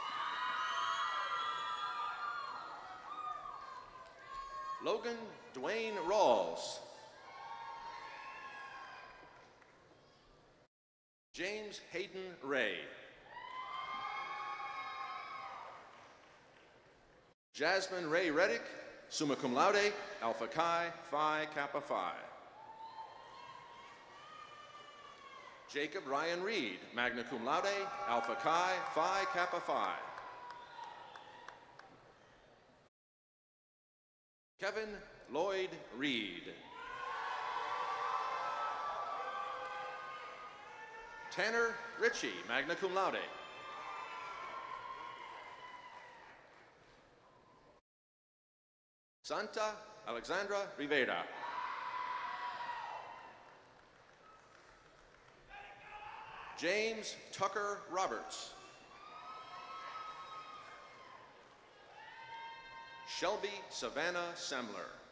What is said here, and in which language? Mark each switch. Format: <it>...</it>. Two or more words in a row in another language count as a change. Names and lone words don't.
<en>Logan Dwayne Rawls. James Hayden Ray. Jasmine Ray Reddick,</en> <la>summa cum laude,</la> <en>Alpha Chi, Phi Kappa Phi. Jacob Ryan Reed,</en> <la>magna cum laude,</la> <en>Alpha Chi, Phi Kappa Phi. Kevin Lloyd Reed. Tanner Ritchie,</en> <la>magna cum laude.</la> <en>Santa Alexandra Rivera. James Tucker Roberts. Shelby Savannah Semler.</en>